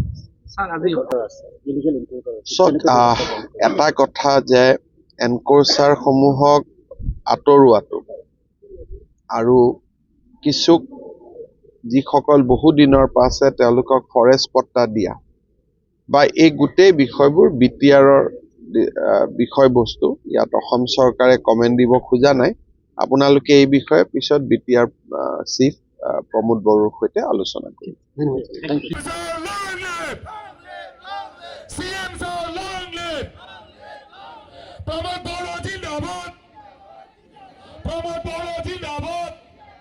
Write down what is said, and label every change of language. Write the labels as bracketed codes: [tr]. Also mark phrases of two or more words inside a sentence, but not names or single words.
[as] এটা কথা যে এনক্ৰচাৰসমূহক আঁতৰোৱাটো আৰু কিছু যিসকল বহু দিনৰ পৰা আছে তেওঁলোকক ফৰেষ্ট পট্টা দিয়া বা এই গোটেই বিষয়বোৰ BTRৰ বিষয়বস্তু, ইয়াত অসম চৰকাৰে কমেণ্ট দিব খোজা নাই। আপোনালোকে এই বিষয়ে পিছত BTR চিফ প্ৰমোদ বড়োৰ সৈতে আলোচনা কৰিম। [en] CM so long live. Pramod Boro Jindabad. Pramod Boro Jindabad.